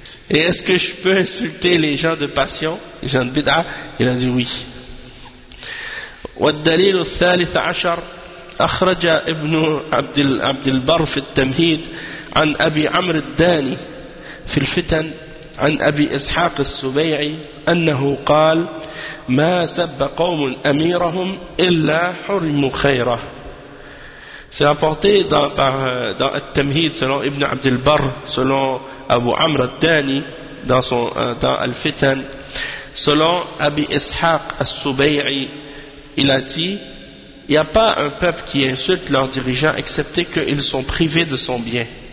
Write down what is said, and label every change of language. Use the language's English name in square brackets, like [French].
[French] Et est-ce que je peux insulter les gens de passion, les gens de bid'ah? Il a dit oui. [Arabic] والدليل الثالث عشر أخرج ابن عبد البر في التمهيد عن أبي عمرو الداني في الفتن عن أبي إسحاق السبيعي أنه قال ما سب قوم أميرهم إلا حرم خيره. [French] C'est rapporté dans Al-Tamhid selon Ibn Abd al-Barr, selon Abu Amr al-Dani dans Al-Fitan, selon Abi Ishaq al-Subay'i, il a dit il n'y a pas un peuple qui insulte leurs dirigeants excepté qu'ils sont privés de son bien.